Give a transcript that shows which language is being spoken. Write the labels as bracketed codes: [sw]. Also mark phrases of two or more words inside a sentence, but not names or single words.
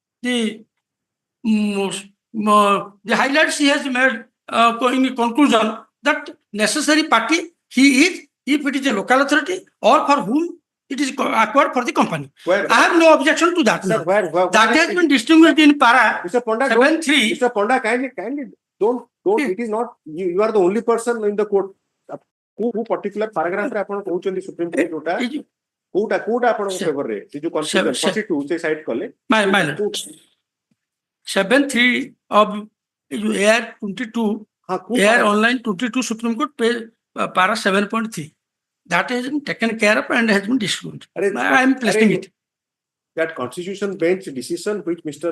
[en] The highlights he has made in the conclusion that necessary party he is, if it is a local authority or for whom it is acquired for the company. Where, I have no objection to that. sir, where That is has it? been distinguished in para Mr. Ponda, 7.3. Mr. Ponda, kindly, don't, it is not, you are the only person in the court. Who particular paragraph [or] ରେ ଆପଣ କହୁଚନ୍ତି ସୁପ୍ରିମ କୋର୍ଟ ଯୋଉଟା କୋଟ ଆପଣ ଫେଭର ରେ ଯେ ଯୋ କନଫ୍ୟୁଜନ 42 ସେ ସାଇଡ କଲେ [en] My 7.3 of AR 22, AR online 22 Supreme Court page para 7.3. That has been taken care of and has been disclosed. I am placing it. That constitution bench decision which Mr.